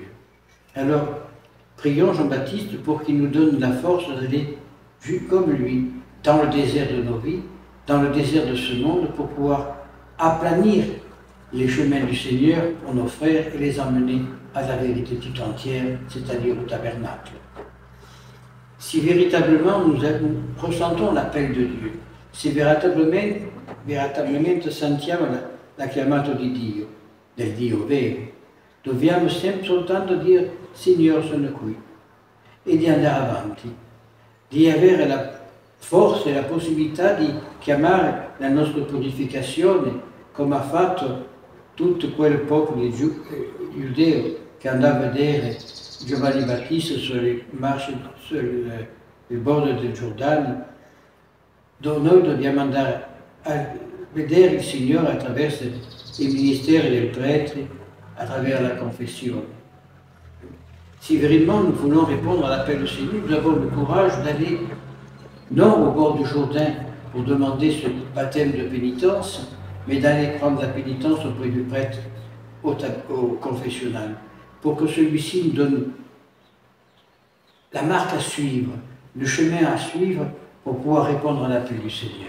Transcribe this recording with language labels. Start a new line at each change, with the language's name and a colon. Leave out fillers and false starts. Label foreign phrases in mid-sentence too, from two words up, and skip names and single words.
French: Alors, prions Jean-Baptiste pour qu'il nous donne la force d'aller, comme lui, dans le désert de nos vies, dans le désert de ce monde, pour pouvoir aplanir les chemins du Seigneur pour nos frères et les emmener à la vérité tout entière, c'est-à-dire au tabernacle. Si véritablement nous ressentons l'appel de Dieu, si véritablement
Italian: sentiamo la chiamata di Dio, del Dio vero, dobbiamo sempre soltanto dire Signore sono qui e di andare avanti, di avere la forza e la possibilità di chiamare la nostra purificazione come ha fatto tutto quel popolo giudeo che andava a vedere Giovanni Battista sulle marce, sul bordo del Giordano, dove noi dobbiamo andare a vedere il Signore attraverso i ministeri del prêtre,
French: à travers la confession. Si vraiment nous voulons répondre à l'appel du Seigneur, nous avons le courage d'aller non au bord du Jourdain pour demander ce baptême de pénitence, mais d'aller prendre la pénitence auprès du prêtre au confessionnal, pour que celui-ci nous donne la marque à suivre, le chemin à suivre pour pouvoir répondre à l'appel du Seigneur.